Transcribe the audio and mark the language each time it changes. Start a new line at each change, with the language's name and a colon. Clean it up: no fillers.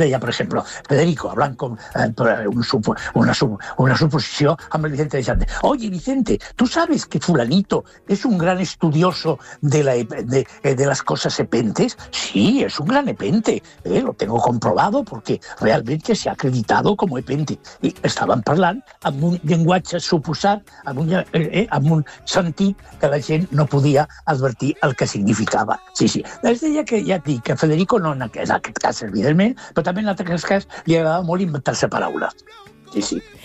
Catalan: Deia, per exemple, Federico, hablant com una suposició amb el Vicente de Xante.
Spanish: Oye, Vicente, ¿tú sabes que fulanito es un gran estudioso de las cosas epentes? Sí, es un gran epente. Lo tengo comprobado porque realmente se ha acreditado como epente.
Catalan: Y estaven parlant amb un llenguatge suposat amb un sentit que la gent no podia advertir el que significava. Sí. Es deia que, ja et dic, que Federico no en aquest cas, evidentment, però també en altres cas li agradava molt inventar-se paraules. Sí.